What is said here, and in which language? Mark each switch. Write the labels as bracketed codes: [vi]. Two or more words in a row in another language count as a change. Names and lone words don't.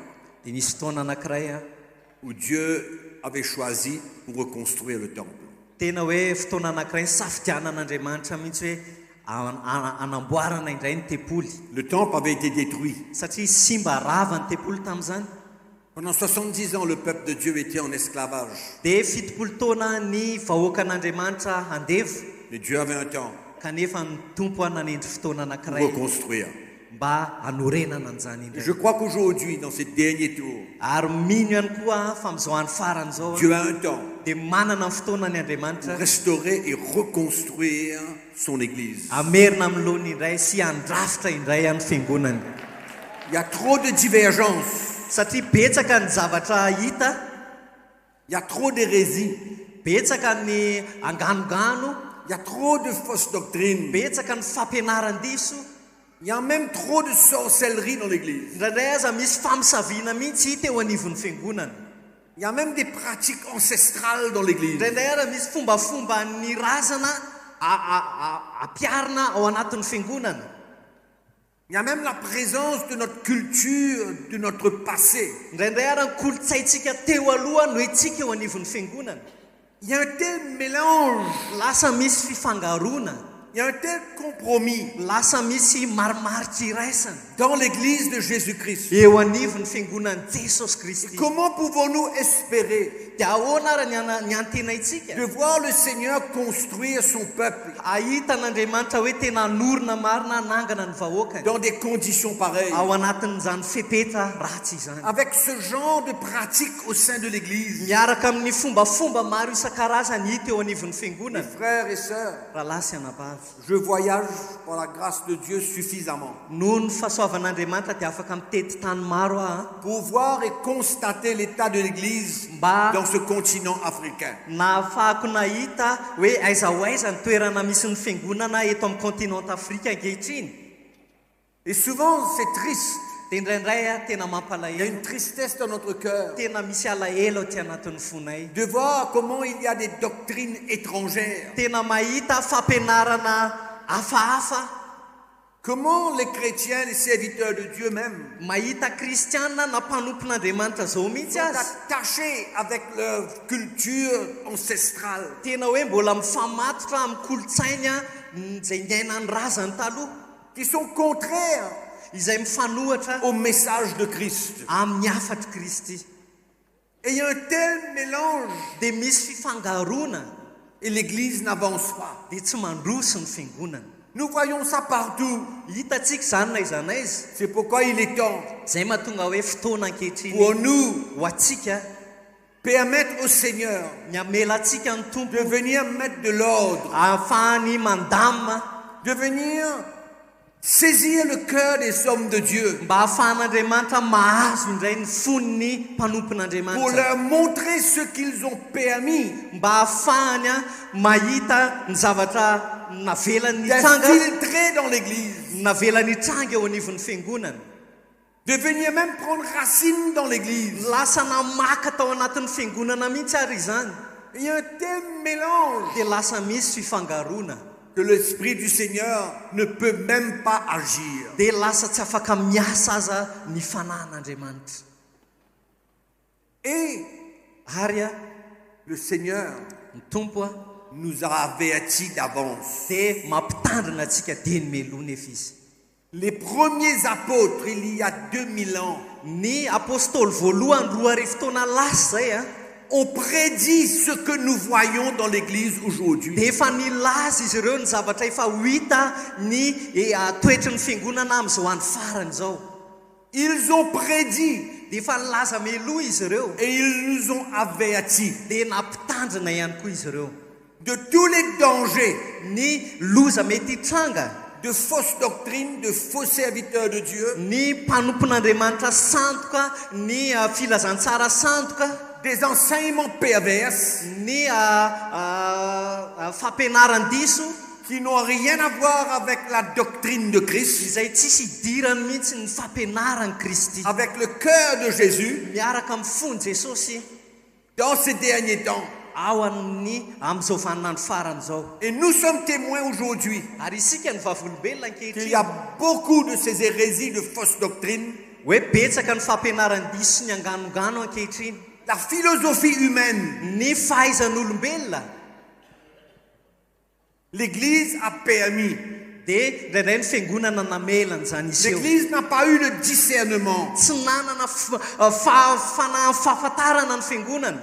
[mg] dia nisy fotoana anankiray [fr] où Dieu avait choisi pour reconstruire le temple. [mg] tena hoe fotoana anankiray safidianan'Andriamanitra mihitsy hoe anamboarana indray ny tempoly [fr] Le temple avait été détruit. [mg] satria simba rava ny tempoly tamin'izany. [fr] Pendant 70 ans, le peuple de Dieu était en esclavage. [mg] Dia fitopolo taona ny vahoakan'Andriamanitra handevo [fr] Mais Dieu avait un temps [mg] kanefa ny tompo nanendry fotoana [fr] pour [mg] anankiray [fr] reconstruire. [mg] mba hanorenana an'izany [fr] Et [mg] indray. [fr] je crois qu'aujourd'hui, dans ces derniers tours, [mg] Ary mino ihany koa fa amin'izao andro farany izao [fr] Dieu a un temps [mg] dia manana ny fotoana ny [fr] pour [mg] Andriamanitra [fr] restaurer et reconstruire son Église. [mg] amerina amin'ny lohany indray sy handrafitra indray amin'ny fiangonany. [fr] Il y a trop de divergences, [mg] Satria betsaka ny zavatra hita, [fr] il y a trop d'hérésie, [mg] betsaka ny anganogano, [fr] il y a trop de fausses doctrines, [mg] betsaka ny fampianaran-diso, [fr] il y a même trop de sorcellerie dans l'Église. [mg] indraindray aza misy famisaviana mihitsy hita eo anivon'ny fiangonana. [fr] Il y a même des pratiques ancestrales dans l'Église. [mg] Indraindray aza misy fombafomba ny razana ampiarina ao anatin'ny fiangonana. [fr] Il y a même la présence de notre culture, de notre passé. [mg] Indraindray ara ny kolotsaintsika teo aloha no etsika eo anivon'ny fiangonana. [fr] Il y a un tel mélange, [mg] Lasa misy fifangarona, [fr] il y a un tel compromis [mg] lasa misy marimaritra iraisana [fr] dans l'Église de Jésus-Christ. [mg] eo anivon'ny fiangonan'i Jesosy Kristy. [fr] Comment pouvons-nous espérer [mg] Dia ahoana ara ny antenaitsika [fr] de voir le Seigneur construire son peuple [mg] ahita n'Andriamanitra hoe tena anorina marina nangana ny vahoakany [fr] dans des conditions pareilles, [mg] ao anatin'izany fepetra ratsy izany, [fr] avec ce genre de pratique au sein de l'Église? [mg] miaraka amin'ny fombafomba maro isan-karazany hita eo anivon'ny fiangonana. [fr] Frères et sœurs, [mg] Rahalahy sy anabavy, [fr] je voyage par la grâce de Dieu suffisamment [mg] noho ny fahasoavan'Andriamanitra dia afaka mitety tany maro [fr] pour voir et constater l'état de l'Église dans ce continent africain. [mg] na ahafahako nahita hoe aiza ho aiza ny toerana misy ny fiangonana eto amin'ny continent Afrika ankehitriny. [fr] Et souvent, c'est triste. [mg] Dia indraindray tena [fr] Il y a [mg] mampalahelo, [fr] une tristesse dans notre cœur [mg] tena misy alahelo aty anatin'ny fonay, [fr] de voir comment il y a des doctrines étrangères. [mg] tena mahita fampianarana hafahafa, [fr] Comment les chrétiens, les serviteurs de Dieu même, [mg] mahita kristiana na mpanompon'Andriamanitra zao mihitsy [fr] sont [mg] azy, [fr] attachés avec leur culture ancestrale. [mg] tena hoe mbola mifamatotra amin'ny kolotsainy izay niainany razany taloha, [fr] Qui sont contraires [mg] izay mifanohatra [fr] au message de Christ. [mg] amin'ny afatry Kristy. [fr] Et il y a un tel mélange [mg] Dia misy fifangarona [fr] et l'Église n'avance pas. [mg] dia tsy mandroso ny fiangonana. [fr] Nous voyons ça partout. [mg] Hitantsika izany na aiza na aiza. [fr] C'est pourquoi il est temps [mg] Zay mahatonga hoe fotoana ankehitriny [fr] pour nous [mg] ho antsika [fr] permettre au Seigneur [mg] ny amela antsika ny tompo [fr] de venir mettre de l'ordre, [mg] ahafahany mandamina, [fr] de venir saisir le cœur des hommes de Dieu [mg] mba ahafahan'Andriamanitra mahazo indray ny foniny [fr] pour [mg] mpanompon'Andriamanitra, [fr] leur montrer ce qu'ils ont permis [mg] mba ahafahany mahita ny zavatra navelany tranga, [fr] d'infiltrer dans l'Église, [mg] navelany tranga eo anivon'ny fiangonana, [fr] de venir même prendre racine dans l'Église. [mg] lasa namaka tao anatin'ny fiangonana mihitsy ary izany. [fr] Il y a un tel mélange [mg] Dia lasa misy fifangarona, [fr] que l'Esprit du Seigneur ne peut même pas agir. [mg] dia lasa tsy afaka miasa aza ny fanahin'Andriamanitra. [fr] Et [mg] Ary [fr] le Seigneur [mg] ny tompo [fr] nous a avertis d'avance. [mg] dia mampitandrina antsika dia ny melona efa izy. [fr] Les premiers apôtres, il y a 2000 ans, [mg] Ny apôstôly voalohany roa arivo taona lasa zay [fr] ont prédit ce que nous voyons dans l'Église aujourd'hui. [mg] dia efa nilaza izy ireo ny zavatra efa ho hita ny toetry ny fiangonana amin'izao andro farany izao. [fr] Ils ont prédit [mg] Dia efa nilaza meloa izy ireo, [fr] et ils nous ont avertis [mg] dia nampitandrina ihany koa izy ireo [fr] de tous les dangers [mg] ny loza mety hitranga [fr] de fausses doctrines, de faux serviteurs de Dieu, [mg] ny mpanompon'andriamanitra sandoka, ny filazantsara sandoka, [fr] des enseignements perverses [mg] ny fampianaran-diso [fr] qui n'ont rien à voir avec la doctrine de Christ, [mg] izay tsisy idirany mihitsy ny fampianaran'i Kristy, [fr] avec le cœur de Jésus, [mg] miaraka amin'ny fony Jesosy [fr] dans ces derniers temps. [mg] ao amin'izao vaninandro farany zao. [fr] Et nous sommes témoins aujourd'hui [mg] Ary isika ny vavolombelona [fr] qu'il y [mg] ankehitriny [fr] a beaucoup de ces hérésies de fausses doctrines. [mg] hoe betsaka ny fampianaran-diso sy ny anganongano ankehitriny. [fr] La philosophie humaine, [mg] Ny fahaizan'olombelona [fr] l'Église a permis. [mg] dia indraindray ny fiangonana namelana zany izy eo. [fr] L'Église n'a pas eu le discernement. [mg] Tsy nanana fahafantarana ny fiangonana.